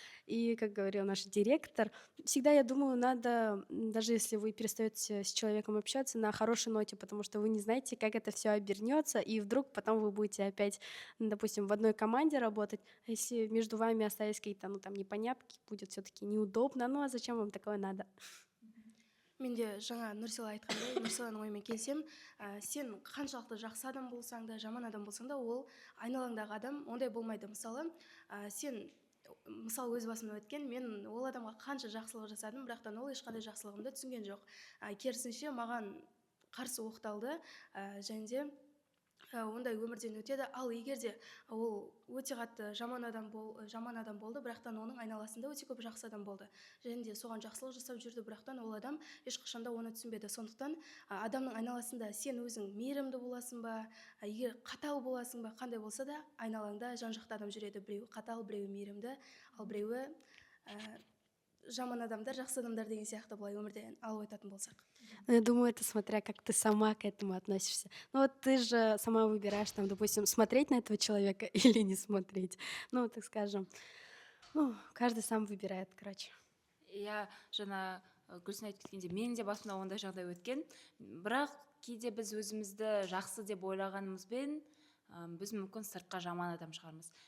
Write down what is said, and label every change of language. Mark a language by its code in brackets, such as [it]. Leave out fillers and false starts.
[ru] И, как говорил наш директор, всегда, я думаю, надо, даже если вы перестаете с человеком общаться, на хорошей ноте, потому что вы не знаете, как это все обернется, и вдруг потом вы будете опять, допустим, в одной команде работать, а если между вами остались какие-то, ну, там, непонятки, будет все-таки неудобно, ну, а зачем вам такое надо? [kk] Мен де жаңа Нұрсила айтқандай, Нұрсиланың ойымен келсем, сен қаншалықты жақсы адам болсаң да, жаман адам болсаң да, ол айналаңдағы адам ондай болмайды. Мысалы, сен мысалы өз басымнан өткен, мен ол адамға қанша жақсылық жасадым, бірақтан ол ешқандай жақсылығымды түсінген жоқ. Керісінше маған қарсы оқталды, және де ондай өмірден өтеді. Ал егер де ол өте қатты жаман адам болды, бірақтан оның айналасында өте көп жақсы адам болды. Және де соған жақсылық жасап жүрді, бірақтан ол адам ешқашанда оны түсінбеді. Сондықтан адамның айналасында сен өзің мейірімді боласың ба, егер қатал боласың ба, қандай болса да, айналаңда жан-жақты адам жүреді. Біреуі қатал, біреуі мейірімді, ал біреуі жаман адамдар, жақсы адамдар деген сияқты былай өмірден алып айтатын болсақ. [ru] Ну, я думаю, это смотря как ты сама к этому относишься. Ну вот ты же сама выбираешь, там, допустим, смотреть на этого человека или не смотреть. Ну, так скажем, ну, каждый сам выбирает, короче. [kk] Иә, жаңа Гүлсін айтып кеткенде, менің де басымда ондай жағдай өткен. Бірақ кейде біз өзімізді жақсы деп ойлағанымызбен, біз мүмкін сыртқа жаман адам шығармыз.